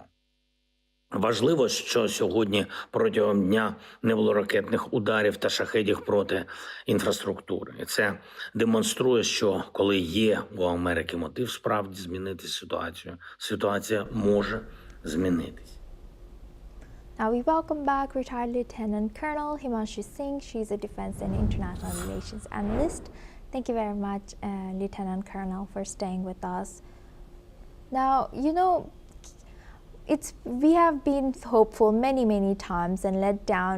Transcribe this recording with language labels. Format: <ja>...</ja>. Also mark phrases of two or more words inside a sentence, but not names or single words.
<uk>Важливо, що сьогодні протягом дня не було ракетних ударів та шахедів проти інфраструктури. І це демонструє, що коли є у Америки мотив справді змінити ситуацію, ситуація може змінитись.</uk> <en>Now we welcome back retired Lieutenant Colonel Himanshu Singh. She's a Defense and International Relations Analyst. Thank you very much, Lieutenant Colonel, for staying with us. Now, you know, we have been hopeful many times and let down.</en>